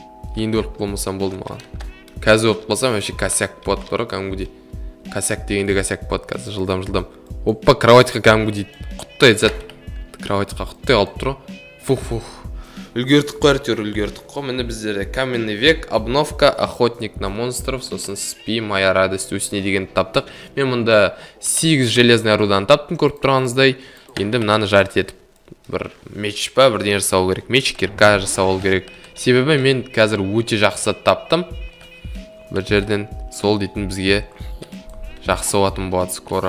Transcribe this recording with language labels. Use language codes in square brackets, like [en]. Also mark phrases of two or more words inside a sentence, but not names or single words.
[kk] енді өліп қалмасам болды маған. Қазір өліп қалсам вообще косяк болады бар кәдімгідей. Косяк дегенде косяк болады қазір жылдам. Опа, кроватьқа кәдімгідей құттай зат. Кроватьқа құттай қалып тұр. Фух. Үлгердік қой, әйтеуір үлгердік қой. Міне біздерде [ru] каменный век, обновка, охотник на монстров, сосын спи, моя радость усни [kk] деген таптық. Мен мұнда 8 железный рудан таптым, көріп тұрғаныңыздай. Енді мынаны жарт етіп бір меч па, бірден жасау керек. Меч кирка жасау керек. Себебі мен қазір өте жақсы таптым. Бір жерден сол дейтін бізге жақсы оатын болады скоро.